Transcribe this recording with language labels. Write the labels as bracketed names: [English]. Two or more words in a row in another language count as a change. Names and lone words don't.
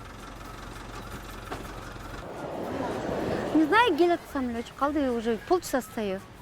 [Russian] Не знаю, [Kyrgyz] келет сам эле өчүп калды, [Russian] уже полчаса стою.